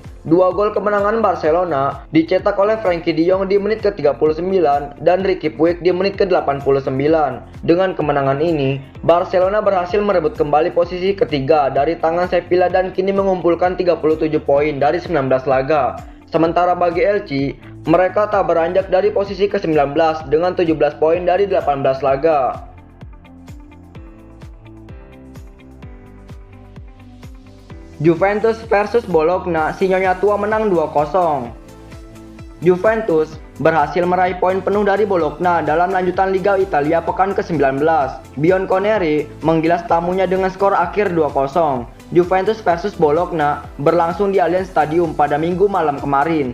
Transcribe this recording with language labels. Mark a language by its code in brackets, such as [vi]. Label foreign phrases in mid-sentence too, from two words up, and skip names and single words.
[id] Dua gol kemenangan Barcelona dicetak oleh Frenkie de Jong di menit ke-39 dan Riqui Puig di menit ke-89. Dengan kemenangan ini, Barcelona berhasil merebut kembali posisi ketiga dari tangan Sevilla dan kini mengumpulkan 37 poin dari 19 laga. Sementara bagi Elche, mereka tak beranjak dari posisi ke-19 dengan 17 poin dari 18 laga. Juventus versus Bologna, si Nyonya Tua menang 2-0. Juventus berhasil meraih poin penuh dari Bologna dalam lanjutan Liga Italia pekan ke-19. Bianconeri menggilas tamunya dengan skor akhir 2-0. Juventus versus Bologna berlangsung di Allianz Stadium pada Minggu malam kemarin.